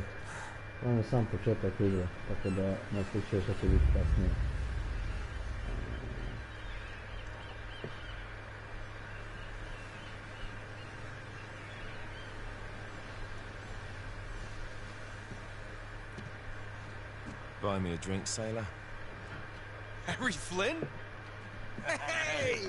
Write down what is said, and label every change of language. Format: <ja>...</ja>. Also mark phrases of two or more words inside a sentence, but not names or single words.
<sr>Ovo je sam početak igre, tako da ne slučaju što će biti kasnije.</sr> <en>Buy me a drink, sailor. Harry Flynn? Hey!</en>